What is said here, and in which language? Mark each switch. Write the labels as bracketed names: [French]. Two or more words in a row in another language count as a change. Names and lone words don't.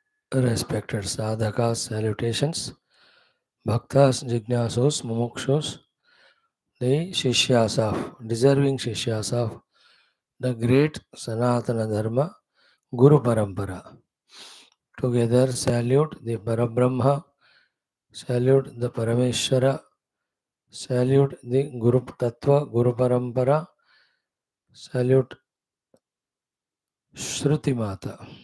[English] Respected sadhakas, salutations, bhaktas, jignasus, mumukshus, the shishyas of, deserving shishyas of the great [Sanskrit] Sanatana Dharma, Guru Parampara. [English] Together salute the Parabrahma, salute the Parameshwara, salute the [Sanskrit] Guru Tattva, Guru Parampara, [English] salute [Sanskrit] Shruti Mata.